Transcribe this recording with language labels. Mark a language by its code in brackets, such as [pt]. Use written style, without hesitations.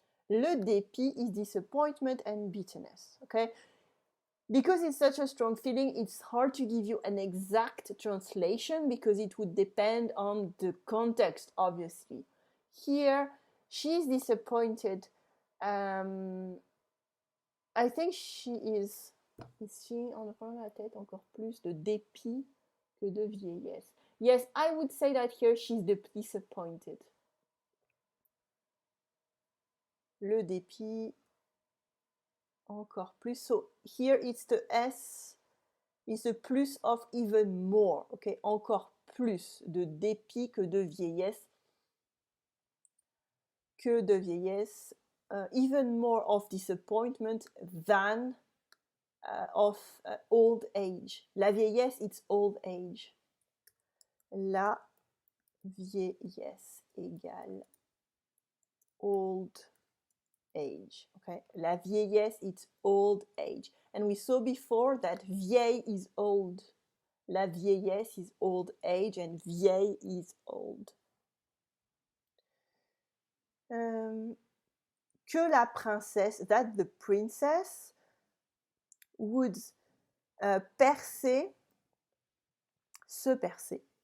[en] Le dépit is disappointment and bitterness, okay? Because it's such a strong feeling, it's hard to give you an exact translation because it would depend on the context, obviously. Here, she's disappointed. I think she is. Is she [fr] en prenant la tête encore plus de dépit que de vieillesse? [en] Yes, I would say that here she's disappointed. [fr] Le dépit encore plus. [en] So here it's the S, it's the plus of even more. [fr] Okay, encore plus de dépit que de vieillesse. Que de vieillesse. [en] Even more of disappointment than of old age. La vieillesse, it's old age. [fr] La vieillesse égale [en] old age. Okay, la vieillesse, it's old age. And we saw before that vieille is old. La vieillesse is old age and vieille is old. [fr] Que la princesse, [en] that the princess would percer, se percer.